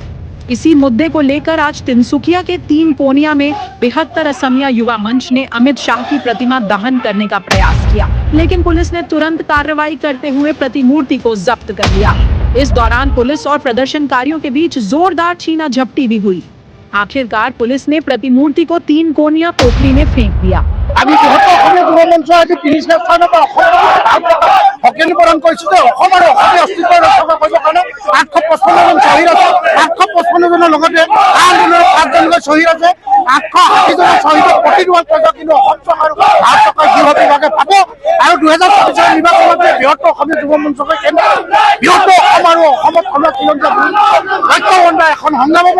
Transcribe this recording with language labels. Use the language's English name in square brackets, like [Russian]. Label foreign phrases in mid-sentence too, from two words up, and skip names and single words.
[Hindi] इसी मुद्दे को लेकर आज तिनसुकिया के 3 कोनिया में 72 असमिया युवा मंच ने अमित शाह की प्रतिमा दहन करने का प्रयास किया, लेकिन पुलिस ने तुरंत कार्रवाई करते हुए प्रतिमूर्ति को जब्त कर लिया। इस दौरान पुलिस और प्रदर्शनकारियों के बीच जोरदार छीना झपटी भी हुई। आखिरकार पुलिस ने प्रतिमूर्ति को 3 कोनिया पोखरी में फेंक दिया। [Assamese] আমি বৃহত্তৰ অসমীয়া যুৱ মঞ্চ আজি ৩০ স্থানৰ পৰা শক্তি প্ৰদান কৰিছোঁ যে অসম আৰু অসমীয়া অস্তিত্ব ৰক্ষা কৰিবৰ কাৰণে 855 জন শ্বহীদ আছে। 855 জনৰ লগতে আন্দোলনৰ 5 জনকৈ শ্বহীদ আছে। 860 জন শ্বহীদক প্ৰতিৰোধ কৰিব, কিন্তু অসম চৰকাৰ আৰু ভাৰত চৰকাৰ গৃহ বিভাগে পাব আৰু 2024 নিৰ্বাচনত বৃহত্তৰ অসমীয়া যুৱ মঞ্চকে কেন্দ্ৰ বৃহত্তৰ অসম আৰু অসমত আমাৰ খিলঞ্জীয়া ঐক্যবদ্ধ এখন সংগ্ৰাম হ'ব।